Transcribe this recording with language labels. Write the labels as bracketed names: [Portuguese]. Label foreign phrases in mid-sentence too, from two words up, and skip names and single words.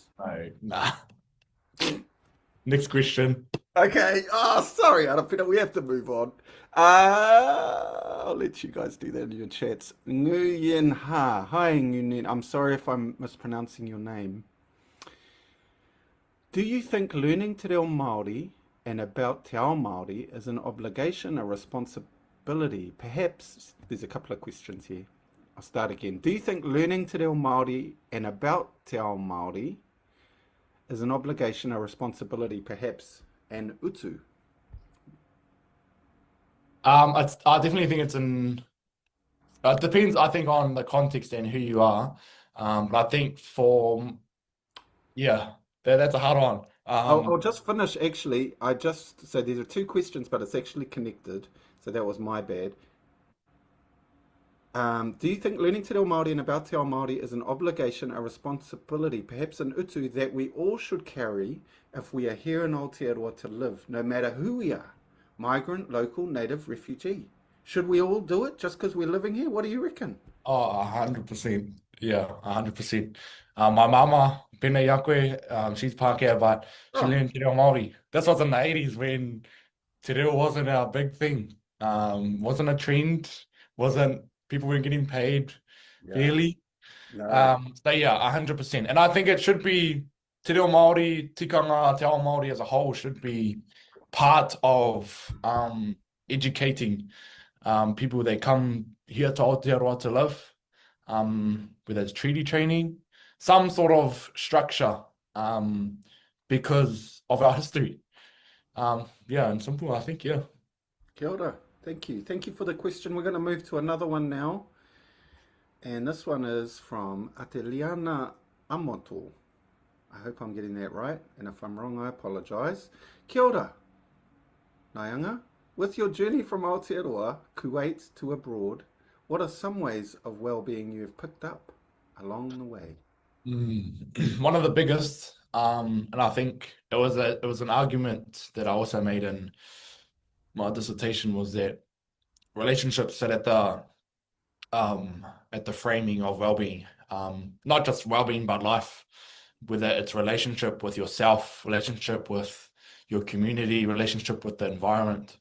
[English] No, nah. Next question. Okay. Oh, sorry, Arapira. We have to move on. I'll let you guys do that in your chats. Nguyen Ha. Hi, Nguyen. I'm sorry if I'm mispronouncing your name. Do you think learning [Māori] te reo Māori [English] and about [Māori] te ao Māori [English] is an obligation, a responsibility? Perhaps, there's a couple of questions here. I'll start again. Do you think learning [Māori] te reo Māori [English] and about [Māori] te ao Māori [English] is an obligation, a responsibility, perhaps an utu? I definitely think it's it depends, I think, on the context and who you are. But I think that's a hard one. I'll just finish, actually. So there are two questions, but it's actually connected. So that was my bad. Do you think learning [Māori] te reo Māori [English] and about [Māori] te ao Māori [English] is an obligation, a responsibility, perhaps an utu that we all should carry if we are here in Aotearoa to live, no matter who we are, migrant, local, native, refugee? Should we all do it just because we're living here? What do you reckon? Oh, 100%. Yeah, 100%. My mama, [Māori] pēnei a koe, [English] she's Pākehā, but she learned [Māori] te reo Māori. [English] This was in the 80s when [Māori] te reo [English] wasn't our big thing. Wasn't a trend, people weren't getting paid fairly. No. So yeah, 100%. And I think it should be [Māori] te reo Māori, tikanga, te ao Māori [English] as a whole should be part of educating people that come here to Aotearoa to live, whether it's treaty training, some sort of structure, because of our history. Yeah, and simple, I think, yeah. [Māori] Kia ora. [English] Thank you. Thank you for the question. We're going to move to another one now. And this one is from Ateliana Amoto. I hope I'm getting that right. And if I'm wrong, I apologize. [Māori] Kia ora. [English] Naianga, with your journey from Aotearoa, Kuwait to abroad, what are some ways of well-being you've picked up along the way? One of the biggest, and I think it was an argument that I also made in my dissertation, was that relationships sit at the framing of well-being, not just well-being but life, whether it's relationship with yourself, relationship with your community, relationship with the environment.